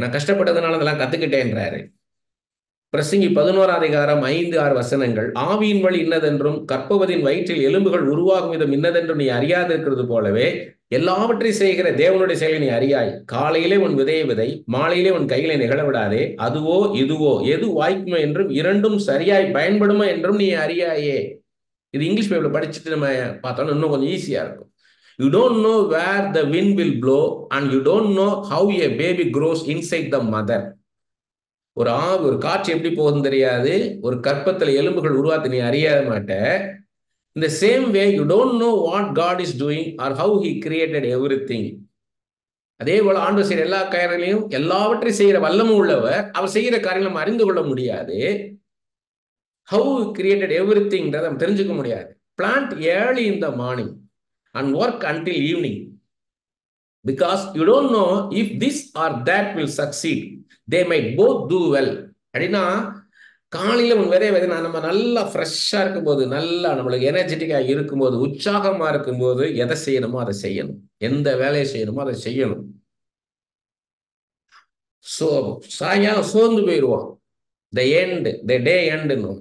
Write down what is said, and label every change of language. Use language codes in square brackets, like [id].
[ta] நான் கஷ்டப்பட்டதுனால அதெல்லாம் கத்துக்கிட்டேன்றாரு. பிரசங்கி 11ஆம் அதிகாரம் 5-6 வசனங்கள், ஆவியின் வழி இன்னதென்றும் கற்பவதின் வயிற்றில் எலும்புகள் உருவாகும் விதம் இன்னதென்றும் நீ அறியாதிருக்கிறது போலவே எல்லாவற்றையும் செய்கிற தேவனுடைய செயலை நீ அறியாய். காலையிலே உன் விதையை விதை, மாலையிலே உன் கைகளை நிகழ விடாதே. அதுவோ இதுவோ எது வாய்க்குமோ என்றும் இரண்டும் சரியாய் பயன்படுமோ என்றும் நீ அறியாயே. இது இங்கிலீஷ் பைபிள் படிச்சுட்டு நம்ம பார்த்தோம்னா இன்னும் கொஞ்சம் ஈஸியா இருக்கும். [en] You don't know where the wind will blow and you don't know how a baby grows inside the mother. [ta] ஒரு காற்று எப்படி போகுதுன்னு தெரியாது, ஒரு கற்பத்துல எலும்புகள் உருவாத்து நீ அறிய மாட்ட. [en] In the same way, you don't know what God is doing or how He created everything. [ta] அதே போல ஆண்டவர் செய்கிற எல்லா காரியங்களையும் எல்லாவற்றையும் செய்கிற வல்லமை உள்ளவர். அவர் செய்கிற காரியங்களை நம்ம அறிந்து கொள்ள முடியாது. [en] How He created everything [ta] நம்ம தெரிஞ்சுக்க முடியாது. [en] Plant early in the morning and work until evening. Because you don't know if this or that will succeed. They might both do well. [ta] அப்படின்னா காலையில் உன் விதை நம்ம நல்லா ஃப்ரெஷ்ஷாக இருக்கும்போது, நல்லா நம்மளுக்கு எனர்ஜெட்டிக்காக இருக்கும்போது, உற்சாகமாக இருக்கும்போது எதை செய்யணுமோ அதை செய்யணும். எந்த வேலையை செய்யணுமோ அதை செய்யணும். சாயங்காலம் சோர்ந்து போயிடுவோம். [en] The day எண்டுன்னு.